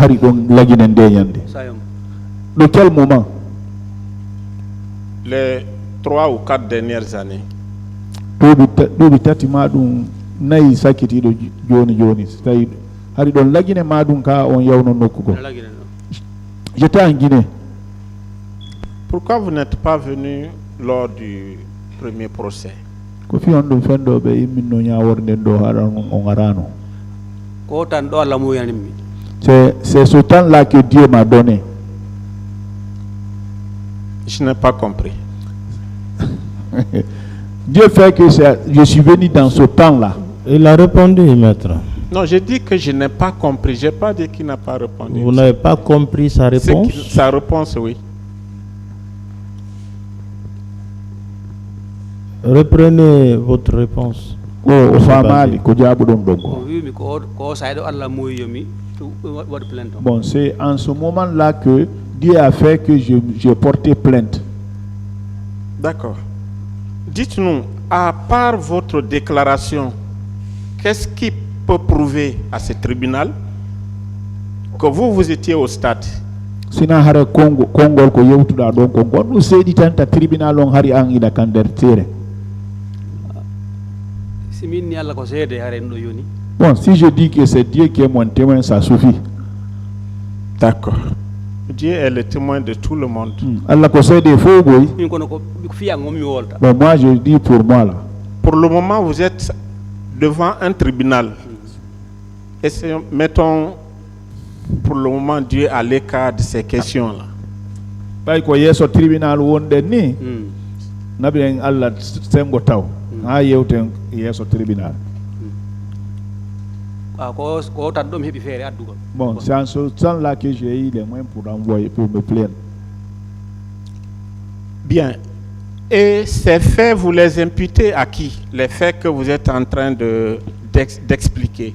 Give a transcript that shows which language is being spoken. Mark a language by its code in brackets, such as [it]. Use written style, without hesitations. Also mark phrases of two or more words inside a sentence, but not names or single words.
[fr] De quel moment? 3 ou 4 dernières années? [ff] ɗuuɓi tati ma ɗum nayi sakkitiɗo joni joni so tawi hari ɗon lagine ma ɗum ka on yawno nokkugo. [fr] J'étais en Guinée. Pourquoi vous n'êtes pas venu lors du premier procès? [ff] Ko fi on ɗum fendoɓe imminno ñaworde nden ɗo haɗa on arano. Ko tan ɗo Allah muyanimmi. [fr] C'est ce temps-là que Dieu m'a donné. Je n'ai pas compris. Dieu fait que je suis venu dans ce temps-là. Il a répondu, maître. Non, j'ai dit que je n'ai pas compris. Je n'ai pas dit qu'il n'a pas répondu. Vous n'avez pas compris sa réponse? Sa réponse, oui. Reprenez votre réponse. [ff] O famali ko jaabuɗon ɗon ko. [fr] Bon, c'est en ce moment-là que Dieu a fait que j'ai porté plainte. D'accord. Dites-nous, à part votre déclaration, qu'est-ce qui peut prouver à ce tribunal que vous étiez au stade? [ff] Sina hara kongol ko yewtuɗa ɗon ko gonɗum seeɗi tan ta tribunal on hari an ina kan nder teere. [fr] Bon, si je dis que c'est Dieu qui est mon témoin, ça suffit. D'accord. Dieu est le témoin de tout le monde. [ff] Allah ko seede fo goy. [fr] Bon, moi je dis pour moi là. Pour le moment, vous êtes devant un tribunal. Et mettons pour le moment Dieu à l'écart de ces questions-là. [ff] Bay ko yeso tribunal wonde ni. Nabi Allah sengo taw. Ha yewten yeso tribunal. [fr] Bon, c'est en ce temps-là que j'ai eu les moyens pour envoyer, pour me plaindre. Bien. Et ces faits, vous les imputez à qui? Les faits que vous êtes en train d'expliquer.